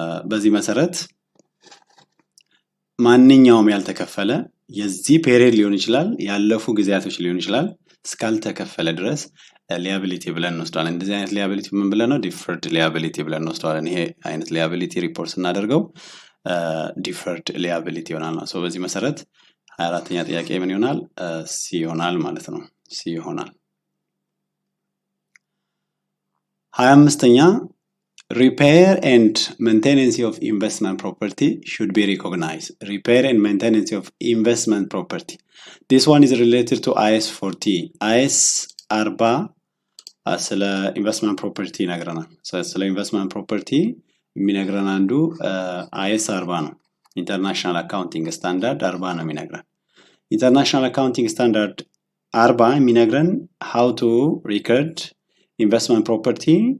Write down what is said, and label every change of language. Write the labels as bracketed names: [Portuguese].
[Amharic] በዚህ መሰረት ማንኛውም ያልተከፈለ የዚህ ፔሪድ ሊሆን ይችላል፣ ያለፉ ጊዜያቶች ሊሆን ይችላል፣ እስካልተከፈለ ድረስ liability ብለን እንወስዳለን። እንደዚህ አይነት liability ምን ብለን ነው? deferred liability ብለን እንወስዳለን። ይሄ አይነት liability ሪፖርት ስናደርገው deferred liability ይሆናል ነው። በዚህ መሰረት 24ኛ ጥያቄ ምን ይሆናል? C ይሆናል ማለት ነው። C ይሆናል። 25ኛ [English] repair and maintenance of investment property should be recognized. Repair and maintenance of investment property. This one is related to IS 40. [Amharic] IS 40 ስለ investment property ይነግረናል። ስለ investment property የሚነግረን አንዱ IS 40 ነው። International Accounting Standard 40 ነው የሚነግረን። International Accounting Standard 40 የሚነግረን [English] how to record investment property,